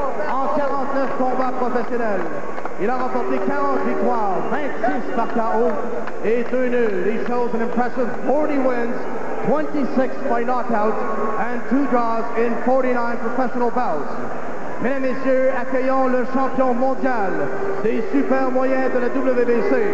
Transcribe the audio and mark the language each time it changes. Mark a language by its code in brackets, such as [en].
[fr] En 49 combats professionnels, il a remporté 40 victoires, 26 par KO et 2 nuls. [en] He shows an impressive 40 wins, 26 by knockout, and 2 draws in 49 professional bouts. [fr] Mesdames et messieurs, accueillons le champion mondial des super moyens de la WBC.